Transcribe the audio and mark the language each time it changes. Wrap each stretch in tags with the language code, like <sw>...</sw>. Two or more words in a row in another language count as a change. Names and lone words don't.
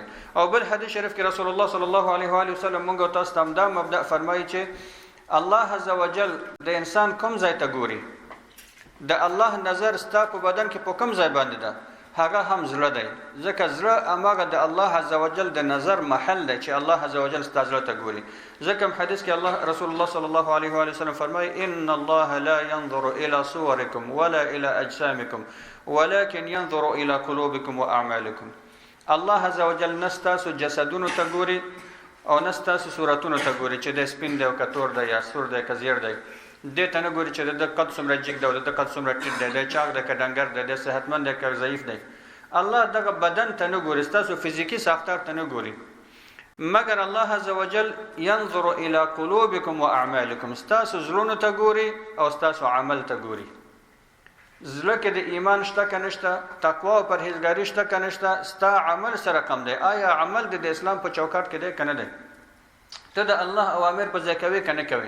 <ps>او بل حدیث شریف کې رسول الله</ps> <ar>صلی الله علیه و آله وسلم</ar> <ps>مونږ او تاسو ته همدا مبدأ فرمایي چې</ps> <ar>الله عز وجل</ar> <ps>د انسان کوم ځای ته ګوري د الله نظر ستا په بدن کې په کوم ځای باندې ده هغه هم زړه دی ځکه زړه هماغه د</ps> <ar>الله عز وجل</ar> <ps>د نظر محل دی چې</ps> <ar>الله عز وجل</ar> <ps>ستا زړه ته ګوري. ځکه حدیث کې الله رسول الله</ps> <ar>صلی الله علیه و وسلم</ar> <ps>فرمایي</ps> <ar>ان الله لا ينظر الى صوركم ولا الى اجسامكم ولكن ينظر الى قلوبكم واعمالكم. الله عز وجل</ar> <ps>نستاسو جسدونو ته ګوري او نستاسو صورتونو ته ګوري چې د سپین دی او کتور دی یا سور دی که زیړ دی دې ته نه ګوري چې د قد څومره جګ دی او د قد څومره ټیټ دی د چاغ دی که ډنګر دی د صحتمند دی که ضعیف دی. الله دغه بدن ته نه ګوري ستاسو فزیکي ساختار ته نه ګوري مګر</ps> <ar>الله عز وجل ينظر الى قلوبكم واعمالكم</ar> <ps>ستاسو زړونو ته ګوري او ستاسو عمل ته ګوري. زړه کې د ایمان شته که نشته تقوا او پرهیزګاري شته که نشته ستا عمل سره کم دی آیا عمل د اسلام په چوکاټ کې دی که نه دی ته د الله اوامر په ځای کوي که نه کوي.</ps>